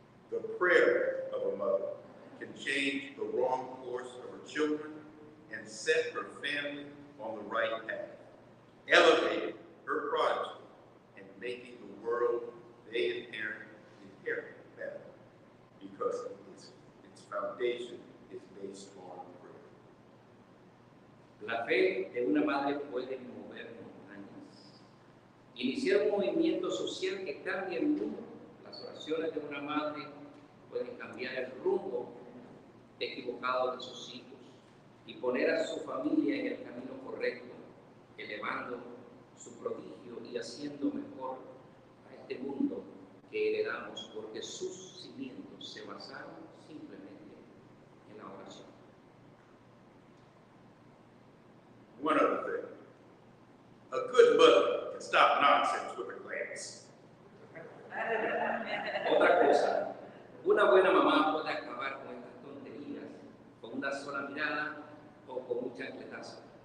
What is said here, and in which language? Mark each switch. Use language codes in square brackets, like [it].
[en] The prayer of a mother can change the wrong course of her children and set her family on the right path, elevating her progeny and making the world they inherit better, because its foundation is based on prayer. [es] La fe de una madre puede mover montañas, iniciar un movimiento social que cambie el mundo. Las oraciones de una madre pueden cambiar el rumbo equivocado de sus hijos y poner a su familia en el camino correcto, elevando su prodigio y haciendo mejor a este mundo que heredamos, porque sus cimientos se basaron simplemente en la oración. [en] One other thing, a good mother can stop nonsense with a glance. [es] Otra cosa, una buena mamá puede acabar con estas tonterías con una sola mirada o con un chancletazo.